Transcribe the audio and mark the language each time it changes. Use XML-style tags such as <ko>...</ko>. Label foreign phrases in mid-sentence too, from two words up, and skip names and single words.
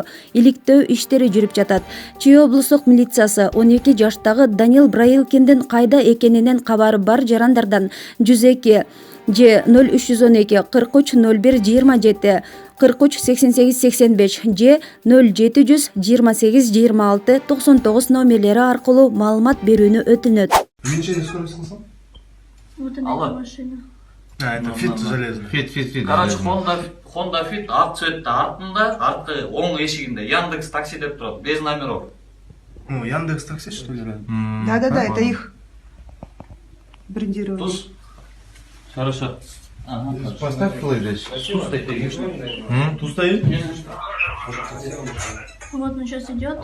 <ky>Иликтөө иштери жүрүп жатат. Чүй облустук милициясы 12 жаштагы Даниэл Браилкиндин кайда экенинен кабары бар жарандардан 102 же 0312 43 01 27 43 88 85 же 0700 28 26 99 номерлери аркылуу маалымат берүүнү өтүнөт.</ky> <ru>Увеличение скорости слышал? Вот она, эта машина. Это фит железный. Фит.</ru> <ky>Короче, Honda Fit ак цветте артында, арткы оң эшигинде Яндекс такси деп турат,</ky> <ru>без номеров. Ну, Яндекс такси, что ли? Да, это их брендирование. Туз. Хорошо. Ага. Поставь плей здесь. Туз стоит. Тут стоит? Вот он сейчас идет.</ru>